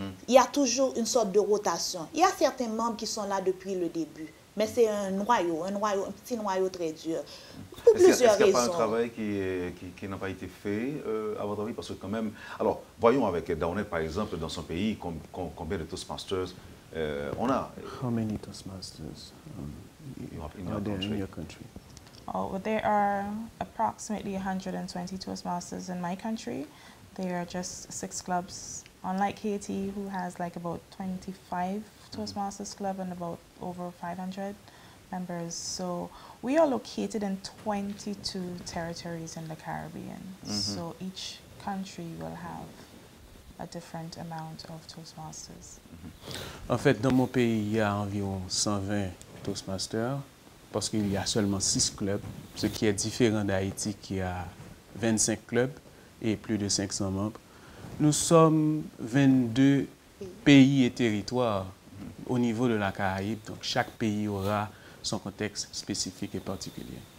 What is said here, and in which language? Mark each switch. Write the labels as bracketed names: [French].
[French] Il y a toujours une sorte de rotation. Il y a certains membres qui sont là depuis le début. Mais c'est un petit noyau très dur. Pour plusieurs raisons. Est-ce qu'il n'y a pas un travail qui n'a pas été fait, à votre avis? Parce que quand même... Alors, voyons avec Daonet, par exemple, dans son pays, combien de Toastmasters on a. [English] How many Toastmasters are there in your country? Oh, there are approximately 120 Toastmasters in my country. There are just 6 clubs, unlike Haiti, who has like about 25 Toastmasters club and about over 500 members. So we are located in 22 territories in the Caribbean. So each country will have a different amount of Toastmasters. [French] En fait, dans mon pays, il y a environ 120 Toastmasters parce qu'il y a seulement 6 clubs, ce qui est différent d'Haïti qui a 25 clubs et plus de 500 membres. Nous sommes 22 pays et territoires au niveau de la Caraïbe, donc chaque pays aura son contexte spécifique et particulier.